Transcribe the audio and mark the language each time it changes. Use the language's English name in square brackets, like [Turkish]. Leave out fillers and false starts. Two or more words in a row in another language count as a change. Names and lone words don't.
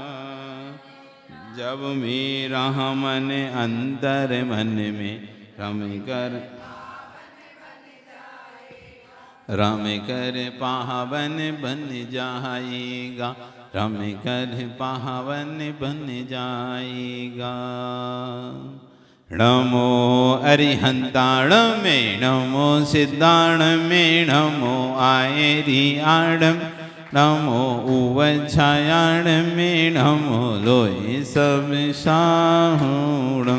[Hindi] जब मेरा मन अंतर मन में रम कर पावन बन जाएगा। रम कर पावन बन जाएगा। [Prakrit languages] नमो अरिहंताण में नमो सिद्धाण में नमो आयरियाणम। नमो उवच्छायाण में नमो लोय सब साहुणम।